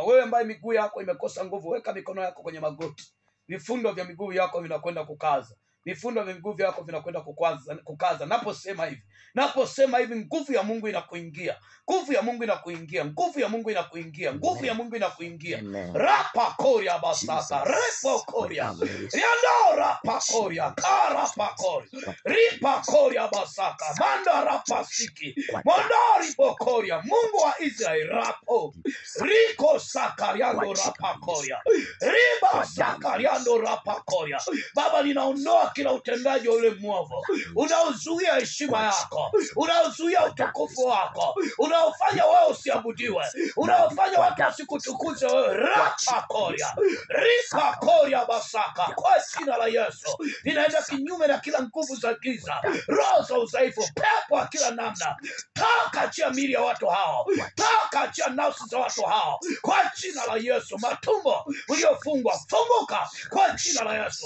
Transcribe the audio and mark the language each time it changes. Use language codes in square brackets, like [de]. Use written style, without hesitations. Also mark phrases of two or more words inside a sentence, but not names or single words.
[sw] Wewe ambaye miguu yako imekosa nguvu, weka mikono yako kwenye magoti. Vifundo vya miguu yako vinakwenda kukaza. Vifundo vya miguu yako vinakwenda kukaza. Naposema hivi, nguvu ya Mungu inakuingia. Nguvu ya Mungu inakuingia. Nguvu ya Mungu inakuingia. Nguvu ya Mungu inakuingia. Rapa koria basaka, repo koria. Yando rapa koria, karapa koria. Ripa koria basaka, manda rapa siki. Mondari pokoria, Mungu wa Israeli rapo. Riko sakariando rapa koria. Riba sakariando rapa koria. Baba, ninaondoa kila utendaji wa yule mwovu unaozuia heshima yako, unaozuia utukufu wako, unaofanya wewe usiabudiwe, unaofanya watu wasikutukuze wewe. Rapa koria, ripa koria basaka, kwa jina la Yesu ninaenda kinyume na kila nguvu za giza, roho za udhaifu, pepo wa kila namna. Toka achia miili ya watu hao, toka achia nafsi za watu hao kwa jina la Yesu. Matumbo uliofungwa, funguka kwa jina la Yesu.